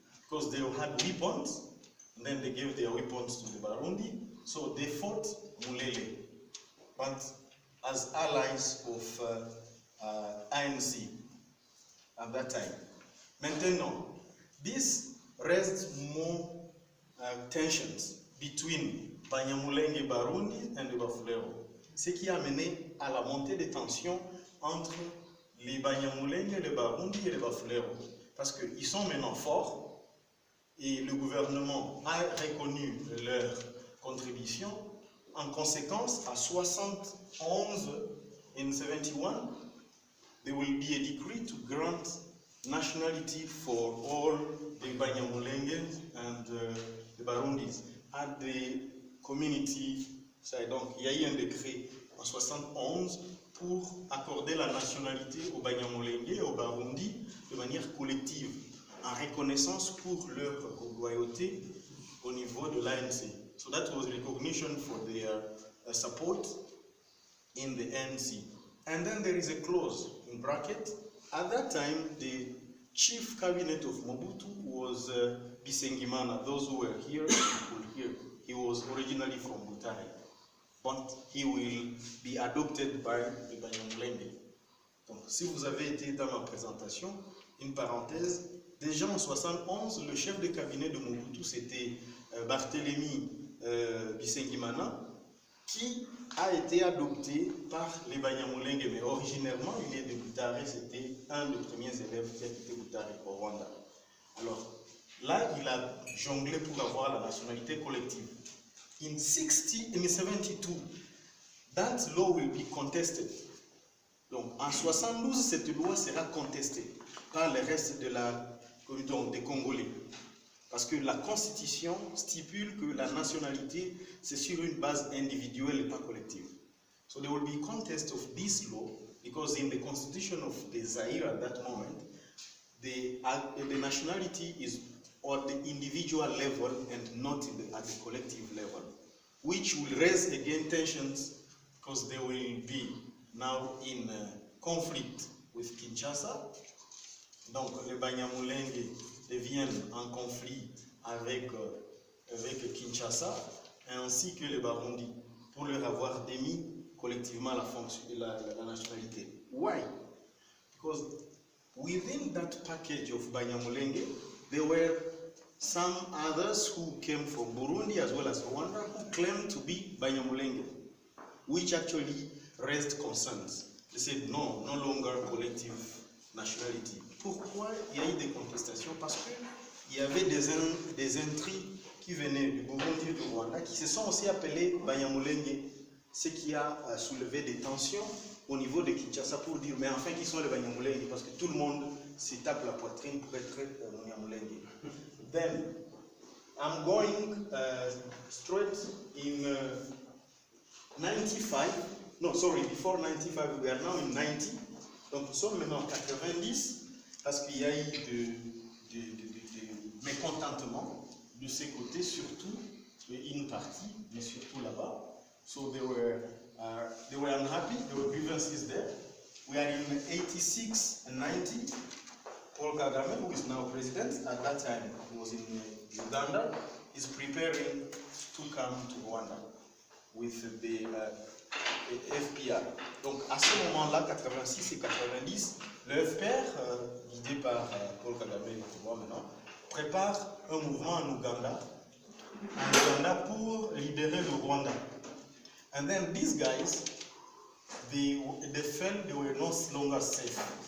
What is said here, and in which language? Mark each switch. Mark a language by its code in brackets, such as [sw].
[en] Because they had weapons, and then they gave their weapons to the Barundi, so they fought Mulele, but as allies of ANC at that time. [fr] Maintenant, [en] this raised more tensions between Banyamulenge Barundi and the Bafulero, [fr] ce qui a mené à la montée des tensions entre les Banyamulenge, les Barundi et les Bafulero, parce qu'ils sont maintenant forts. Et le gouvernement a reconnu leur contribution. En conséquence, à 71, [en] in 71, there will be a decree to grant nationality for all the Banyamulenge and the Barundis at the community side. [fr] Donc, il y a eu un décret en 71 pour accorder la nationalité aux Banyamulenge et aux Barundi de manière collective, en reconnaissance pour leur loyauté au niveau de l'ANC. [en] So that was recognition for their support in the ANC. And then there is a clause in bracket. At that time, the chief cabinet of Mobutu was Bisengimana. Those who were here will hear. He was originally from Butare, but he will be adopted by the Banyamulenge. [fr] Donc, si vous avez été dans ma présentation, une parenthèse, déjà en 71, le chef de cabinet de Mobutu, c'était Barthélemy Bisengimana, qui a été adopté par les Banyamulenge, mais originairement, il est de Butare, c'était un des premiers élèves qui a quitté Butare au Rwanda. Alors, là, il a jonglé pour avoir la nationalité collective. [en] In 72, that law will be contested. [fr] Donc, en 72, cette loi sera contestée par le reste de des Congolais. Parce que la Constitution stipule que la nationalité, c'est sur une base individuelle et pas collective. [en] So there will be contest of this law, because in the Constitution of the Zaire at that moment, the nationality is at the individual level and not at the collective level, which will raise again tensions, because they will be now in conflict with Kinshasa. [fr] Donc les Banyamulenge deviennent en conflit avec Kinshasa, ainsi que les Barundi, pour leur avoir démis collectivement la nationalité. [en] Why? Because within that package of Banyamulenge, there were some others who came from Burundi as well as Rwanda who claimed to be Banyamulenge, which actually raised concerns. They said no longer collective nationality. [fr] Pourquoi il y a eu des contestations? Parce qu'il y avait des intrigues qui venaient du Burundi et du Rwanda qui se sont aussi appelés Banyamulenge, ce qui a soulevé des tensions au niveau de Kinshasa pour dire mais enfin qui sont les Banyamulenge, parce que tout le monde se tape la poitrine pour être Banyamulenge. [en] Then I'm going straight in 95. No, sorry, before 95, we are now in 90. [fr] Donc nous sommes maintenant en 90 parce qu'il y a eu de mécontentement de ces côtés, surtout une partie, mais surtout là-bas. [en] So they were unhappy, there were grievances there. We are in 86 and 90. Paul Kagame, who is now president, at that time he was in Uganda, is preparing to come to Rwanda with the FPR. [fr] Donc à ce moment-là, 86 et 90, le FPR, guidé par Paul Kagame, maintenant, prépare un mouvement en Uganda pour libérer le Rwanda. [en] And then these guys, they felt they were no longer safe.